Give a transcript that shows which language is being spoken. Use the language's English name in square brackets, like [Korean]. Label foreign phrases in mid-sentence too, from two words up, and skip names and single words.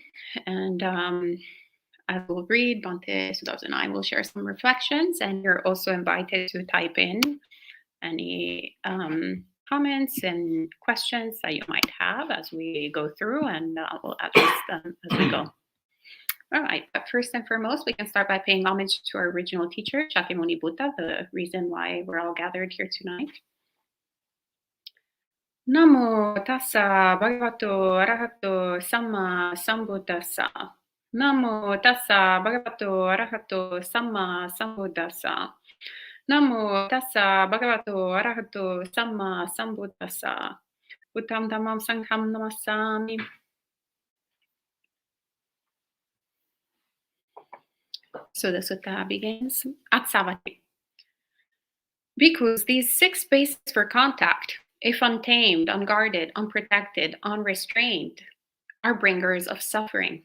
[English] And I will read, Bhante, Sudhasan, and I will share some reflections, and you're also invited to type in any comments and questions that you might have as we go through, and we'll address them as we go. All right, but first and foremost, we can start by paying homage to our original teacher, Shakyamuni Buddha, the reason why we're all gathered here tonight. [Pali] Namo tassa bhagavato arahato samma sambuddhassa. Namo tassa bhagavato arahato samma sambuddhassa. Namo tassa bhagavato arahato samma sambuddhassa. Uttam dhammam sangham namassami. [English] So the sutta begins. Atsavati. Bhikkhus, these 6 bases for contact, if untamed, unguarded, unprotected, unrestrained, are bringers of suffering.